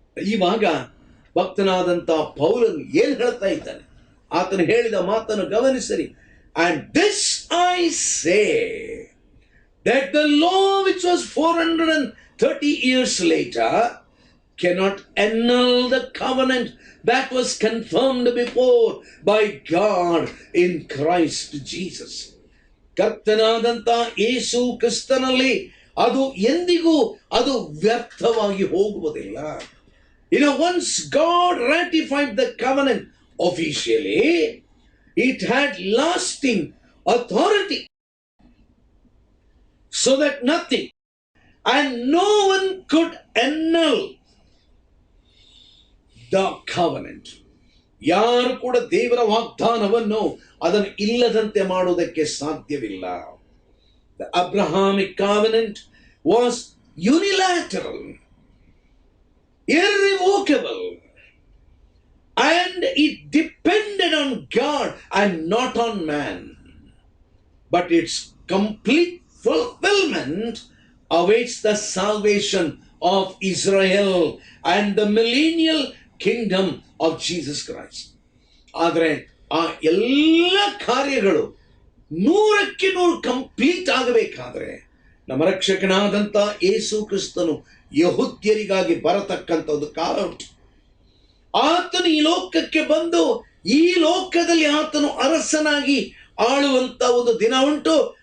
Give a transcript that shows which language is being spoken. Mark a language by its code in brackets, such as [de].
[kn] ಇವಾಗ ಭಕ್ತನಾದಂತ ಪೌಲನು ಏನ್ ಹೇಳ್ತಾ ಇದ್ದಾನೆ, ಆತನು ಹೇಳಿದ ಮಾತನ್ನು ಗಮನಿಸಿರಿ. [en] And this I say that the law which was 430 years later cannot annul the covenant that was confirmed before by God in Christ Jesus. [kn] ಕರ್ತನಾದಂತ ಯೇಸು ಕ್ರಿಸ್ತನಲ್ಲಿ ಅದು ಎಂದಿಗೂ ಅದು ವ್ಯರ್ಥವಾಗಿ ಹೋಗುವುದಿಲ್ಲ. [en] Once God ratified the covenant officially, it had lasting authority, so that nothing and no one could annul the covenant. [kn] ಯಾರು ಕೂಡ ದೇವರ ವಾಗ್ದಾನವನ್ನು ಅದನ್ನು ಇಲ್ಲದಂತೆ ಮಾಡುವುದಕ್ಕೆ ಸಾಧ್ಯವಿಲ್ಲ. [en] The Abrahamic covenant was unilateral, irrevocable, and it depended on God and not on man. But its complete fulfillment awaits the salvation of Israel and the millennial kingdom of Jesus Christ. [kn] ಆದರೆ ಆ ಎಲ್ಲ ಕಾರ್ಯಗಳು 100ಕ್ಕೆ 100 complete ಆಗಬೇಕಾದ್ರೆ ನಮ್ಮ ರಕ್ಷಕನಾದಂತ ಯೇಸು ಕ್ರಿಸ್ತನು ಯಹೂದ್ಯರಿಗಾಗಿ ಬರತಕ್ಕಂತ ಒಂದು ಕಾಲ ಉಂಟು. ಆತನು ಈ ಲೋಕಕ್ಕೆ ಬಂದು ಈ ಲೋಕದಲ್ಲಿ ಆತನು ಅರಸನಾಗಿ ಆಳುವಂತ ಒಂದು ದಿನ ಉಂಟು.